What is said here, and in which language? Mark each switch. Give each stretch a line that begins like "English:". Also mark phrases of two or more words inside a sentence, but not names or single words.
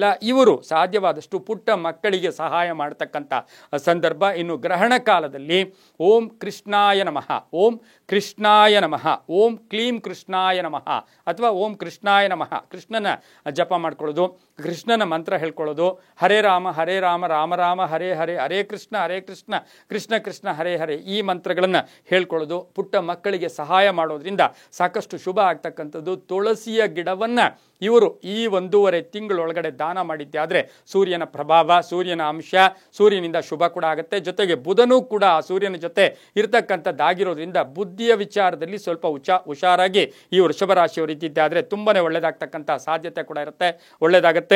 Kannada: ಇವರು ಸಾಧ್ಯವಾದಷ್ಟು ಪುಟ್ಟ ಮಕ್ಕಳಿಗೆ ಸಹಾಯ ಮಾಡತಕ್ಕಂಥ ಸಂದರ್ಭ. ಇನ್ನು ಗ್ರಹಣ ಕಾಲದಲ್ಲಿ
Sanskrit: ಓಂ ಕೃಷ್ಣಾಯ ನಮಃ, ಓಂ ಕೃಷ್ಣಾಯ ನಮಃ, ಓಂ ಕ್ಲೀಂ ಕೃಷ್ಣಾಯ ನಮಃ ಅಥವಾ ಓಂ ಕೃಷ್ಣಾಯ ನಮಃ
Kannada: ಕೃಷ್ಣನ ಜಪ ಮಾಡ್ಕೊಳ್ಳೋದು, ಕೃಷ್ಣನ ಮಂತ್ರ ಹೇಳ್ಕೊಳ್ಳೋದು.
Sanskrit: ಹರೇ ರಾಮ ರಾಮ ರಾಮ ಹರೇ ಹರೇ, ಹರೇ ಕೃಷ್ಣ ಕೃಷ್ಣ ಕೃಷ್ಣ ಹರೇ ಹರೇ
Kannada: ಈ ಮಂತ್ರಗಳನ್ನು ಹೇಳ್ಕೊಳ್ಳೋದು. ಪುಟ್ಟ ಮಕ್ಕಳಿಗೆ ಸಹಾಯ ಮಾಡೋದ್ರಿಂದ ಸಾಕಷ್ಟು ಶುಭ ಆಗ್ತಕ್ಕಂಥದ್ದು. ತುಳಸಿಯ ಗಿಡವನ್ನು ಇವರು ಈ 1.5 ತಿಂಗಳೊಳಗಡೆ ದಾನ ಮಾಡಿದ್ದೆ ಆದರೆ ಸೂರ್ಯನ ಪ್ರಭಾವ, ಸೂರ್ಯನ ಅಂಶ, ಸೂರ್ಯನಿಂದ ಶುಭ ಕೂಡ ಆಗುತ್ತೆ. ಜೊತೆಗೆ ಬುಧನೂ ಕೂಡ ಸೂರ್ಯನ ಜೊತೆ ಇರ್ತಕ್ಕಂಥದ್ದಾಗಿರೋದ್ರಿಂದ ಬುದ್ಧಿಯ ವಿಚಾರದಲ್ಲಿ ಸ್ವಲ್ಪ ಹುಷಾರಾಗಿ ಈ ವೃಷಭ ರಾಶಿಯವರು ಇದ್ದಿದ್ದೆ ಆದರೆ ತುಂಬಾನೇ ಒಳ್ಳೆಯದಾಗ್ತಕ್ಕಂಥ ಸಾಧ್ಯತೆ ಕೂಡ ಇರುತ್ತೆ, ಒಳ್ಳೆಯದಾಗುತ್ತೆ.